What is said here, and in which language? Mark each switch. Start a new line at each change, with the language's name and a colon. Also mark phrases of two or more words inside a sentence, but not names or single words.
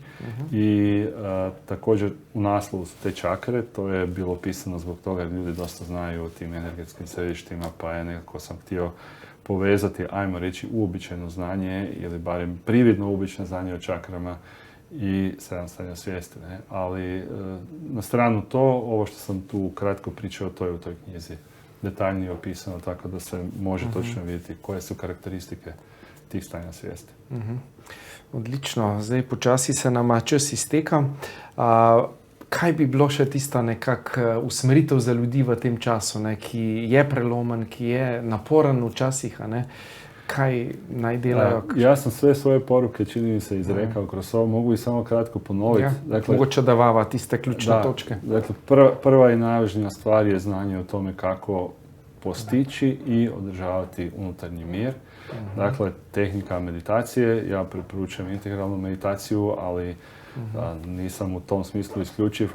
Croatian: I također u naslovu su te čakre, to je bilo pisano zbog toga jer ljudi dosta znaju o tim energetskim središtima, pa je nekako sam htio povezati, ajmo reći, uobičajeno znanje ili barem prividno uobičajeno znanje o čakrama i 7 stanja svijesti. Ne? Ali na stranu to, ovo što sam tu kratko pričao, to je u toj knjizi detaljnije opisano, tako da se može točno vidjeti koje su karakteristike tih stanja svijesti.
Slovenian: Odlično. Zdaj počasi se nama čas izteka. Kaj bi bilo še tista nekak usmeritev za ljudi v tem času, ki je prelomen, ki je naporen včasih, kaj naj delajo?
Croatian: Ja sam sve svoje poruke, čini mi se, izrekao kroz ovo, mogu i samo kratko ponoviti.
Slovenian: Dakle, mogoče da vava tiste ključne točke.
Croatian: Dakle, prva i najvažnija stvar je znanje o tome kako postići i održavati unutarnji mir. Dakle, tehnika meditacije, ja preporučujem integralnu meditaciju, ali nisam u tom smislu isključiv.